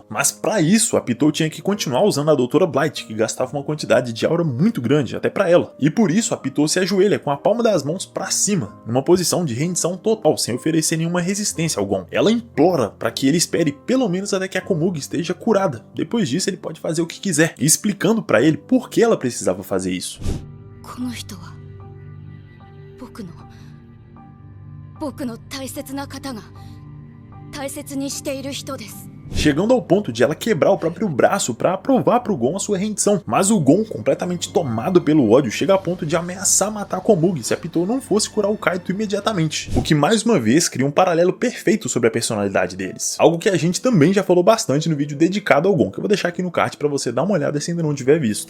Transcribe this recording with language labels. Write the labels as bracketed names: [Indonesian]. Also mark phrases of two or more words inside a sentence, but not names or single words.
[Portuguese] Mas para isso, a Pitou tinha que continuar usando a Doutora Blight, que gastava uma quantidade de aura muito grande, até para ela. E por isso a Pitou se ajoelha com a palma das mãos para cima, numa posição de rendição total, sem oferecer nenhuma resistência ao Gon. Ela implora para que ele espere pelo menos até que a Komugi esteja curada. Depois disso ele pode fazer o que quiser, explicando para ele por que ela precisava fazer isso. [Japanese] この人は僕の大切な方が大切にしている人です。 [Portuguese] Chegando ao ponto de ela quebrar o próprio braço para provar pro Gon a sua rendição. Mas o Gon, completamente tomado pelo ódio, chega a ponto de ameaçar matar Komugi se a Pitou não fosse curar o Kaito imediatamente. O que mais uma vez cria um paralelo perfeito sobre a personalidade deles. Algo que a gente também já falou bastante no vídeo dedicado ao Gon, que eu vou deixar aqui no card para você dar uma olhada se ainda não tiver visto.